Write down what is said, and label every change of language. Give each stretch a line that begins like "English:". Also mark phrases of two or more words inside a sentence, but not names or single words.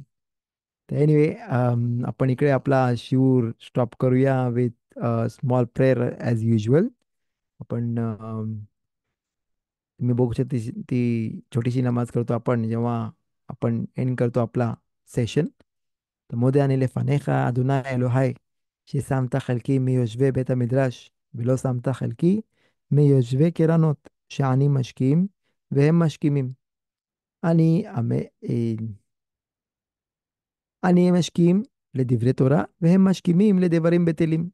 Marathi: तर एनिवे, आपण इकडे आपला शिवूर स्टॉप करूया
English: with small prayer as usual.
Marathi: आपण तुम्ही बघू शकता ती छोटीशी नमाज करतो आपण जेव्हा आपण एंड करतो आपला सेशन.
Hebrew: तर מודה אני לפניך, אדוני אלוהי, ששמת חלקי מיושבי בית המדרש, ולא שמת חלקי מיושבי קרנות, שאני משכים והם משכימים. אני, אני משכים לדברי תורה, והם משכימים לדברים בטלים.